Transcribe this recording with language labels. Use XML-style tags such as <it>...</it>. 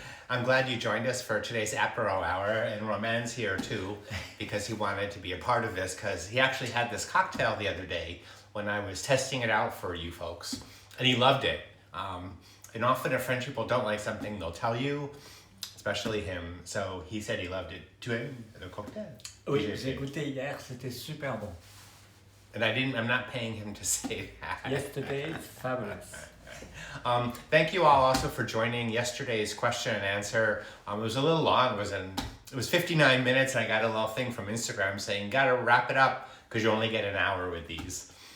<en>I'm glad you joined us for today's Apéro hour, and Romain's here too, because he wanted to be a part of this, because he actually had this cocktail the other day when I was testing it out for you folks, and he loved it. And often if French people don't like something, they'll tell you, especially him. So he said he loved it.</en> <fr>Tu aimes le cocktail? Oui, j'ai goûté hier, c'était super bon.</fr> <en>And I'm not paying him to say that. Yesterday, fabulous. Thank you all also for joining yesterday's question and answer. It was a little long. It was 59 minutes, and I got a little thing from Instagram saying, gotta wrap it up because you only get an hour with these.</en>